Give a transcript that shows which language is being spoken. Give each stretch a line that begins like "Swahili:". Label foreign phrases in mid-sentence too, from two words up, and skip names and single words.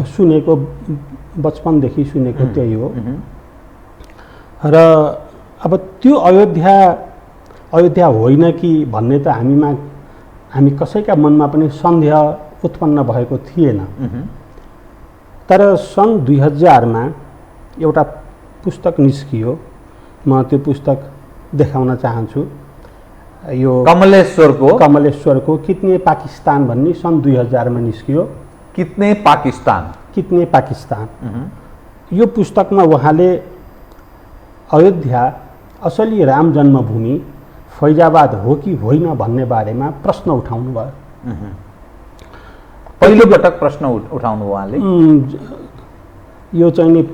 Nepali: सुनेको बचपनदेखि सुनेको त्यही हो। र अब त्यो अयोध्या होइन कि भन्ने त हामी कसैका मनमा पनि सन्देह उत्पन्न भएको थिएन। तर सन् 2000मा एउटा पुस्तक निस्कियो, म त्यो पुस्तक देखाउन चाहन्छु। यो कमलेश्वरको कितने पाकिस्तान भन्ने सन् 2000मा निस्कियो। कितने पाकिस्तान। यो पुस्तकमा उहाँले अयोध्या असली राम जन्मभूमि फैजाबाद हो कि होइन भन्ने बारेमा प्रश्न उठाउनु भयो। पहिलो पटक प्रश्न उठाउनु उहाँले यो चाहिँ नि